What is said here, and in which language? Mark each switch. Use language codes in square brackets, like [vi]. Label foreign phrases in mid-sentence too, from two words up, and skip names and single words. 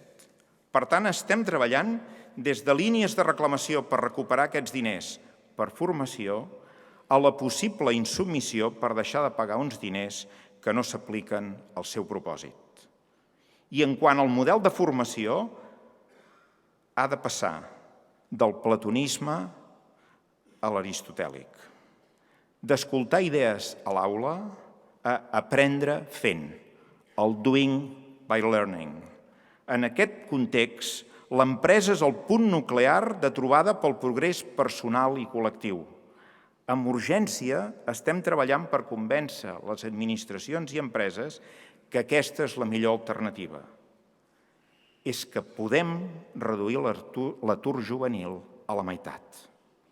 [ca] Per tant, estem treballant des de línies de reclamació per recuperar aquests diners per formació a la possible insubmissió per deixar de pagar uns diners que no s'apliquen al seu propòsit. I en quant al model de formació, ha de passar del platonisme a l'aristotèlic, d'escoltar idees a l'aula a aprendre fent, el [en] doing by learning. [ca] En aquest context, l'empresa és el punt nuclear de trobada pel progrés personal i col·lectiu. Amb urgència estem treballant per convèncer les administracions i empreses que aquesta és la millor alternativa. És que podem reduir l'atur juvenil a la meitat.